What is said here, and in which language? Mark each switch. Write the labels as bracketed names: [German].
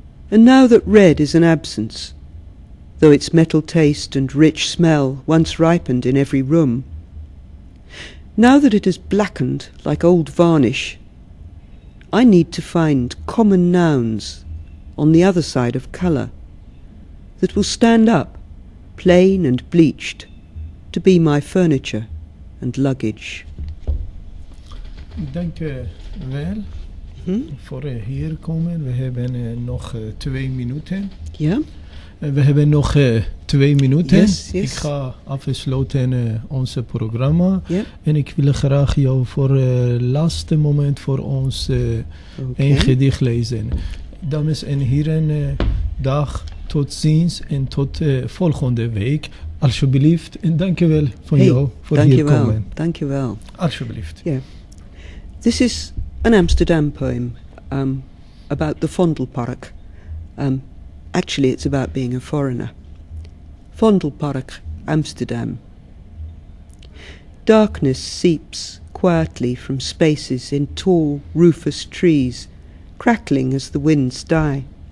[English] And now that red is an absence, though its metal taste and rich smell once ripened in every room, now that it has blackened like old varnish, I need to find common nouns on the other side of colour that will stand up, plain and bleached, to be my furniture and luggage. [Dutch] Dank u wel voor hier komen. We hebben nog 2 minuten. Ja? We hebben nog 2 minuten. [English] Yes. [Dutch] Ik ga afsluiten onze programma. Ja. En ik wil graag jou voor het laatste moment voor ons een gedicht lezen. Dames en heren, dag, tot ziens en tot volgende week. Alsjeblieft. En dank u wel voor jou voor hier komen. Dank je wel. Alsjeblieft. [English] Yeah. This is an Amsterdam poem about the Vondelpark. Actually, it's about being a foreigner. Vondelpark, Amsterdam. Darkness seeps quietly from spaces in tall, rufous trees, crackling as the winds die.